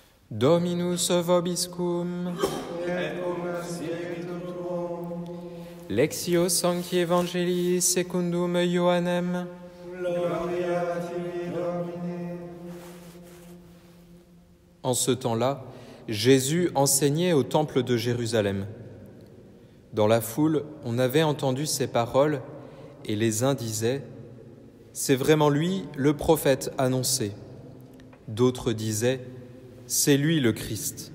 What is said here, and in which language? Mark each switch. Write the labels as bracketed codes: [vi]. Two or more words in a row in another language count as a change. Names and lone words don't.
[la] Dominus vobiscum. Et cum spiritu tuo. Lectio Sancti Evangelii secundum Ioannem. Gloria a tibi, Domine. [fr] En ce temps-là, Jésus enseignait au temple de Jérusalem. Dans la foule, on avait entendu ces paroles, et les uns disaient « C'est vraiment lui, le prophète annoncé ». D'autres disaient « C'est lui le Christ ».